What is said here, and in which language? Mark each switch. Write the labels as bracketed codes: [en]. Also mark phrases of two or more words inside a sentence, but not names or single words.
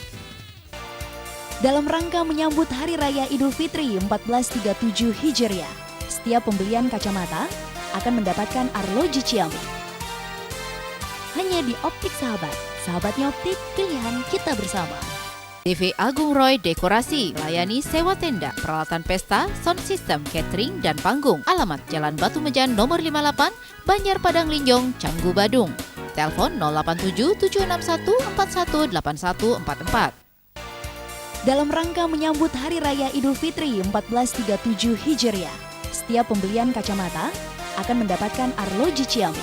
[id] Dalam rangka menyambut Hari Raya Idul Fitri 1437 Hijriah, setiap pembelian kacamata akan mendapatkan arloji Ciamik. Hanya di Optik Sahabat, sahabatnya optik, pilihan kita bersama. TV Agung Roy Dekorasi, layani sewa tenda, peralatan pesta, sound system, catering, dan panggung. Alamat Jalan Batu Mejan nomor 58, Banjar Padang Linjong, Canggu Badung. Telepon 087 761 418144. Dalam rangka menyambut Hari Raya Idul Fitri 1437 Hijriah, setiap pembelian kacamata akan mendapatkan arloji Ciamik.